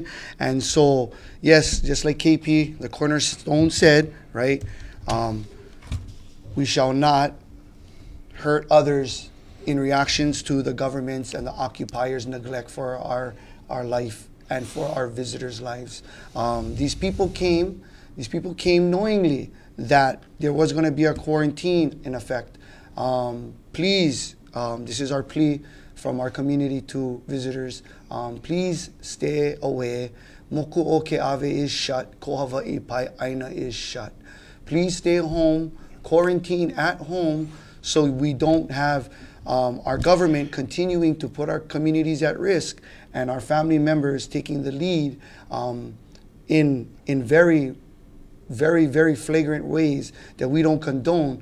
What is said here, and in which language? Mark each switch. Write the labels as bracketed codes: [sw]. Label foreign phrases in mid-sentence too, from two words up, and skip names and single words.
[en] And so, yes, just like KP, the Cornerstone said, right, we shall not hurt others in reactions to the government's and the occupiers' neglect for our life and for our visitors' lives. These people came knowingly that there was going to be a quarantine in effect. Please, this is our plea from our community to visitors. Please stay away. Moku o ke ave is shut. Ko Hawaii pai aina is shut. Please stay home, quarantine at home, so we don't have our government continuing to put our communities at risk and our family members taking the lead in very, very, very flagrant ways that we don't condone.